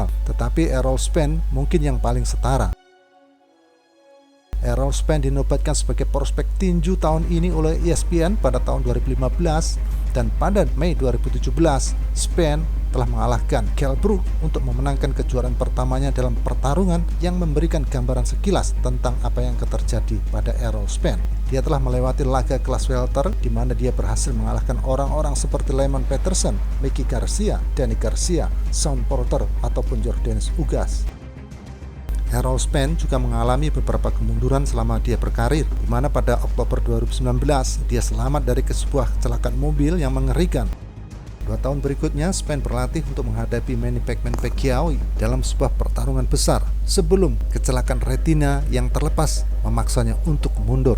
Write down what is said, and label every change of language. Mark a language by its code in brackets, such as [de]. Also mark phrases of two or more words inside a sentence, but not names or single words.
[id] Tetapi Errol Spence mungkin yang paling setara. Errol Spence dinobatkan sebagai prospek tinju tahun ini oleh ESPN pada tahun 2015, dan pada Mei 2017 Spence telah mengalahkan Kell Brook untuk memenangkan kejuaraan pertamanya dalam pertarungan yang memberikan gambaran sekilas tentang apa yang akan terjadi pada Errol Spence. Dia telah melewati laga kelas welter di mana dia berhasil mengalahkan orang-orang seperti Lemon Peterson, Mickey Garcia, Danny Garcia, Sean Porter, ataupun Jordanis Ugas. Errol Spence juga mengalami beberapa kemunduran selama dia berkarir, di mana pada Oktober 2019 dia selamat dari sebuah kecelakaan mobil yang mengerikan. 2 tahun berikutnya, Spen berlatih untuk menghadapi Manny Pacquiao dalam sebuah pertarungan besar sebelum kecelakaan retina yang terlepas memaksanya untuk mundur.